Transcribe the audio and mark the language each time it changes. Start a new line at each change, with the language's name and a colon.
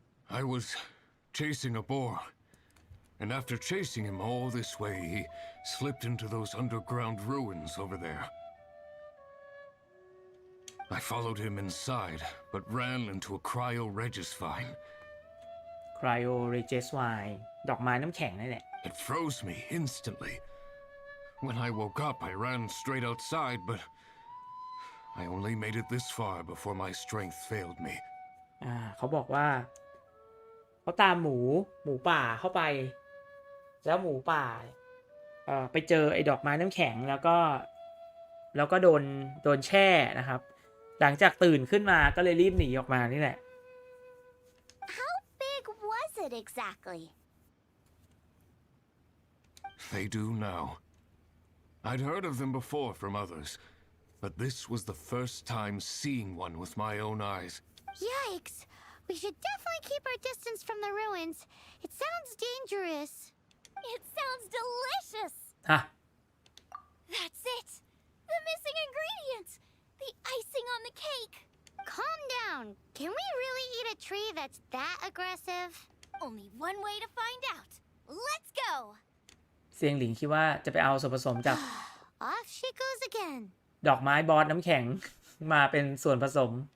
English: I was chasing a boar, and after chasing him all this way, he slipped into those underground ruins over there. I followed him inside, but ran into a cryo-regis vine.
Thai: Cryo-regis vine ดอกไม้น้ำแข็งนั่นแหละ
English: It froze me instantly. When I woke up, I ran straight outside, but I only made it this far before my strength failed me.
Thai: เขาบอกว่าเขาตามหมูป่าเข้าไปแล้วหมูป่าไปเจอไอ้ดอกไม้น้ำแข็งแล้วก็โดนแช่นะครับหลังจากตื่นขึ้นมาก็เลยรีบหนีออกมานี่แหละ
English: How big was it exactly? They do now. I'd heard of them before from others, but this was the first time seeing one with my own eyes. Yikes! We should definitely keep our distance from the ruins. It sounds dangerous. It sounds delicious.
Thai: ฮะ
English: That's it. The missing ingredient. The icing on the cake. Calm down. Can we really eat a tree that's that aggressive? Only one way to find out. Let's go.
Thai: เซียงหลิงคิดว่าจะไปเอาส่วนผสมจาก
English: Off she goes again.
Thai: ดอกไม้บอสน้ำแข็งมาเป็นส่วนผสม